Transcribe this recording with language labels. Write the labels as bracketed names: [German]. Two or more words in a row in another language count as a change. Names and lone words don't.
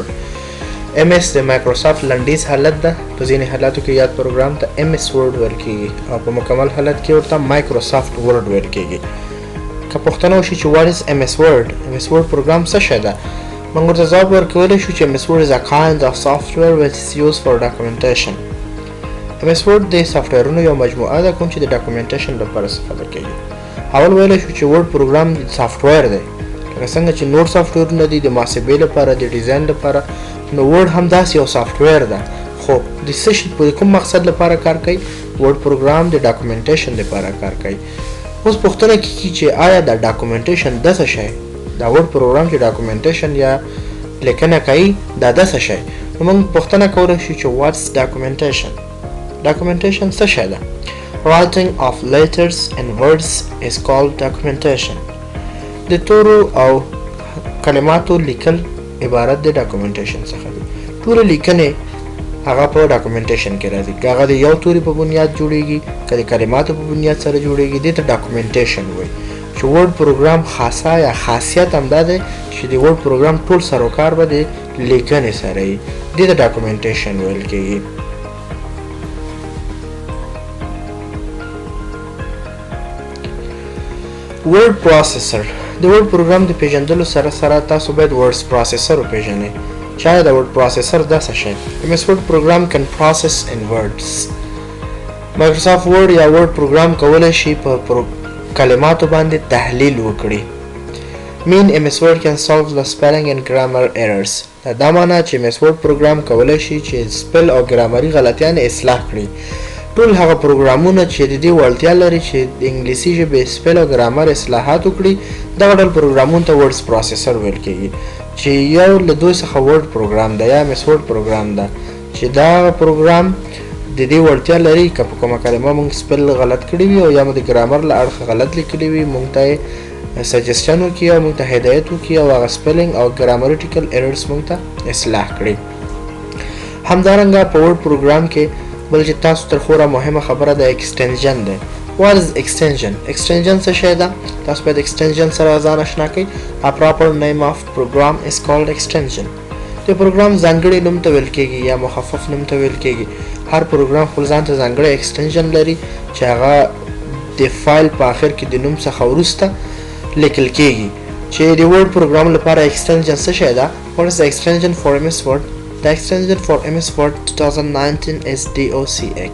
[Pashto] MS د مایکروسافټ لنډیز حالت ده. په ځینې حالاتو کې یاد پروګرام ته MS Word ویل کیږي او په مکمل حالت کې ورته مایکروسافټ ورډ ویل کیږي. که پوښتنه وشي چې [English] what is MS Word؟ [Pashto] MS Word پروګرام څه شی ده؟ موږ ورته ځواب ورکولی شو چې [English] MS Word is a kind of software which is used for documentation. [Pashto] MS Word د سافټویرونو یو مجموعه ده کوم چې د ډاکومنټیشن لپاره استفاده کیږي. اول ویلی شو چې ورډ پروګرام سافټویر دی، لکه څنګه چې نور سافټویرونه دي د محاسبې لپاره د ډیزاین لپاره، نو ورډ هم داسې یو سافټویر ده. خو د څه شي په کوم مقصد لپاره کار کوي؟ ورډ پروګرام د ډاکومنټیشن لپاره کار کوي. اوس پوښتنه کیږي چې آیا دا ډاکومنټیشن د څه شی؟ دا ورډ پروګرام چې ډاکومنټیشن یا لیکنه کوي دا د څه شی؟ نو موږ پوښتنه کولی شو چې [English] what's documentation؟ [Pashto] documentation څه شی ده؟ [English] Writing of letters and words is called documentation. [Pashto] د تورو او کلماتو لیکل عبارت د ډاکومنټیشن څخه دي. ټولې لیکنې هغه په ډاکومنټیشن کې راځي. که هغه د یو توري په بنیاد جوړیږي، که د کلماتو په بنیاد سره جوړیږي، دې ته ډاکومنټیشن وایي. چې ورډ پروګرام خاصه یا خاصیت هم دا دی چې د ورډ پروګرام ټول سروکار به د لیکنې سره وي. دې ته ډاکومنټیشن ویل کیږي. ورډ پروسیسر. د ورډ پروګرام د پیژندلو سره سره تاسو باید ورډ پروسیسر وپیژنئ. چې آیا د ورډ پروسیسر دا څه شی؟ [English] MS Word program can process in words. [Pashto] مایکروسافټ ورډ یا ورډ پروګرام کولی شي په کلماتو باندې تحلیل وکړي. [English] Mean MS Word can solve the spelling and grammar errors. [Pashto] دا معنی چې MS Word پروګرام کولی شي چې سپل او ګرامري غلطیان اصلاح کړي. ټول هغه پروګرامونه چې د دې وړتیا لري چې د انګلیسي ژبې سپل او ګرامر اصلاحات وکړي، دغه ډول پروګرامونو ته ورډ پروسیسر ویل کیږي. چې یو له دوی څخه ورډ پروګرام ده یا MS Word پروګرام ده چې دا پروګرام د دې وړتیا لري که په کومه کلمه موږ سپل غلط کړي وي او یا موږ د ګرامر له اړخه غلط لیکلي وي، موږ ته سجیسټن وکړي او موږ ته هدایت وکړي او هغه سپلینګ او [English] grammatical errors [Pashto] موږ ته اصلاح کړي. همدارنګه په ورډ پروګرام کې بل چې تاسو تر خوره مهمه خبره د ایکسټنژن ده. [English] What is extension؟ [Pashto] extension څه شی ده؟ تاسو باید extension سره ځان آشنا کړئ. [English] A proper name of program is called extension. [Pashto] د پروګرام ځانګړي نوم ته ویل کیږي یا مخفف نوم ته ویل کیږي. هر پروګرام خپل ځان ته ځانګړی extension لري چې هغه د فایل په آخر کې د نوم څخه وروسته لیکل کیږي. چې د ورډ پروګرام لپاره extension څه شی ده؟ [English] What is the extension for MS Word؟ The extension for MS Word 2019 is DOCX.